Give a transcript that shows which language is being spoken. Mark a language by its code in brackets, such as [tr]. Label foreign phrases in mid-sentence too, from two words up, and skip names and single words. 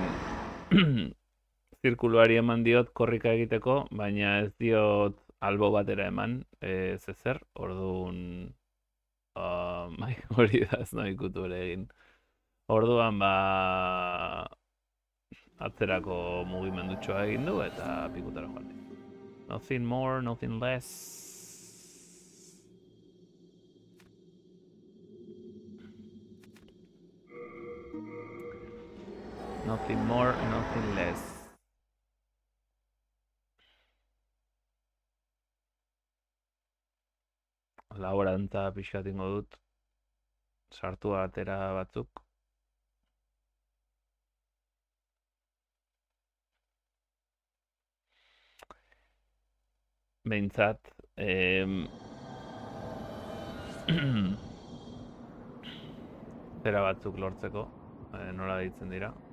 [eu] Zirkuluari eman diot korrika egiteko, baina ez diot albo batera eman, ez ezer, orduan... Bai, hori da ez nahi kutu ere egin. Orduan, ba... atzerako mugimendutxoa egin du eta pikutara joan. [en] Nothing more, nothing less. Nothing more, nothing less. [eu] Laborantza pixkat ingo dut. Sartu atera batzuk. Behintzat, zera batzuk lortzeko, nola deitzen dira.